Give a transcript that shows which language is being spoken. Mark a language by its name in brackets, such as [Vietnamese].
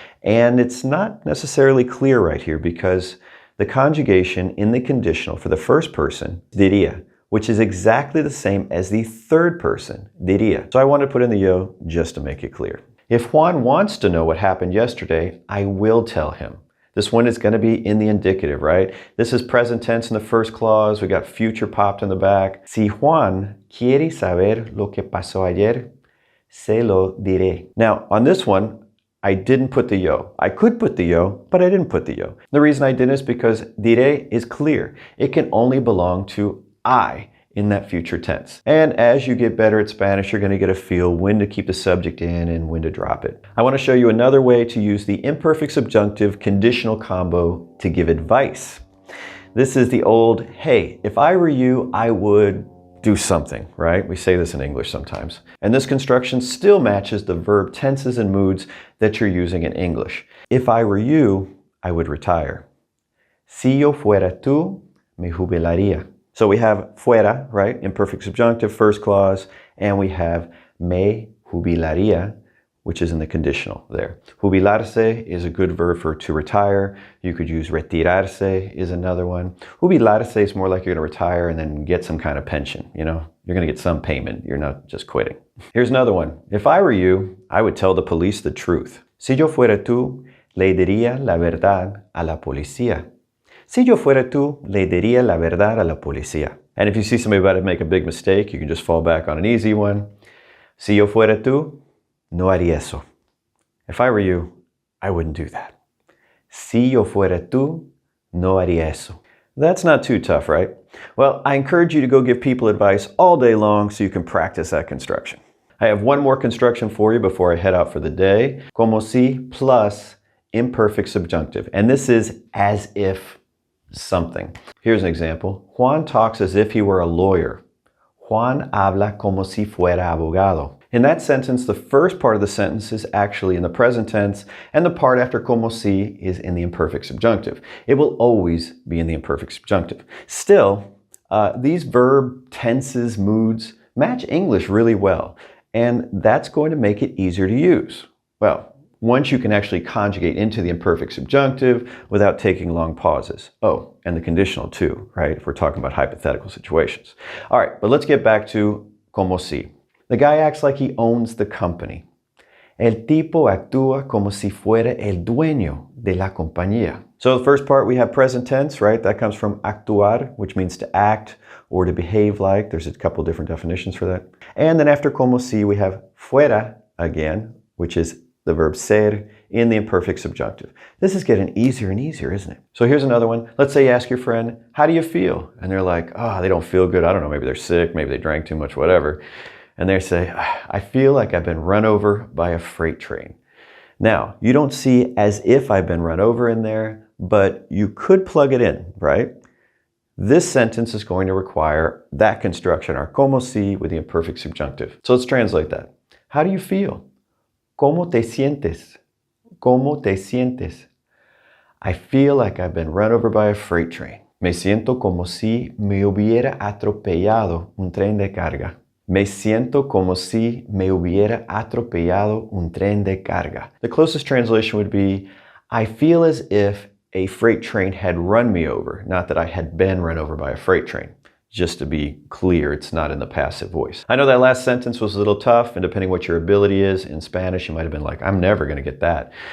[English] And it's not necessarily clear right here because the conjugation in the conditional for the first person, diría, which is exactly the same as the third person, diría. So I want to put in the yo just to make it clear. If Juan wants to know what happened yesterday, I will tell him. This one is going to be in the indicative, right? This is present tense in the first clause. We got future popped in the back. [Spanish] Si Juan quiere saber lo que pasó ayer, se lo diré. [English] Now, on this one, I didn't put the yo. I could put the yo, but I didn't put the yo. The reason I didn't is because diré is clear. It can only belong to I in that future tense. And as you get better at Spanish, you're going to get a feel when to keep the subject in and when to drop it. I want to show you another way to use the imperfect subjunctive conditional combo to give advice. This is the old, hey, if I were you, I would do something, right? We say this in English sometimes. And this construction still matches the verb tenses and moods that you're using in English. If I were you, I would retire. [Spanish] Si yo fuera tú, me jubilaría. [English] So we have fuera, right? Imperfect subjunctive, first clause, and we have me jubilaría, which is in the conditional there. Jubilarse is a good verb for to retire. You could use retirarse is another one. Jubilarse is more like you're going to retire and then get some kind of pension, You're going to get some payment. You're not just quitting. Here's another one. If I were you, I would tell the police the truth. [Spanish] Si yo fuera tú, le diría la verdad a la policía. Si yo fuera tú, le diría la verdad a la policía. [English] And if you see somebody about to make a big mistake, you can just fall back on an easy one. [Spanish] Si yo fuera tú, no haría eso. [English] If I were you, I wouldn't do that. [Spanish] Si yo fuera tú, no haría eso. [English] That's not too tough, right? Well, I encourage you to go give people advice all day long so you can practice that construction. I have one more construction for you before I head out for the day. Como si plus imperfect subjunctive. And this is as if something. Here's an example. Juan talks as if he were a lawyer. [Spanish] Juan habla como si fuera abogado. [English] In that sentence, the first part of the sentence is actually in the present tense, and the part after como si is in the imperfect subjunctive. It will always be in the imperfect subjunctive. Still, these verb tenses, moods match English really well, and that's going to make it easier to use. Well, once you can actually conjugate into the imperfect subjunctive without taking long pauses. Oh, and the conditional too, right? If we're talking about hypothetical situations. All right, but let's get back to como si. The guy acts like he owns the company. [Spanish] El tipo actúa como si fuera el dueño de la compañía. [English] So the first part we have present tense, right? That comes from actuar, which means to act or to behave like. There's a couple different definitions for that. And then after como si we have fuera again, which is the verb ser in the imperfect subjunctive. This is getting easier and easier, isn't it? So here's another one. Let's say you ask your friend, how do you feel? And they're like, oh, they don't feel good. I don't know, maybe they're sick, maybe they drank too much, whatever. And they say, I feel like I've been run over by a freight train. Now, you don't see as if I've been run over in there, but you could plug it in, right? This sentence is going to require that construction, our como si with the imperfect subjunctive. So let's translate that. How do you feel? [Spanish] ¿Cómo te sientes? ¿Cómo te sientes? [English] I feel like I've been run over by a freight train. [Spanish] Me siento como si me hubiera atropellado un tren de carga. Me siento como si me hubiera atropellado un tren de carga. [English] The closest translation would be, I feel as if a freight train had run me over, not that I had been run over by a freight train. Just to be clear, it's not in the passive voice. I know that last sentence was a little tough, and depending what your ability is in Spanish, you might have been like, I'm never going to get that.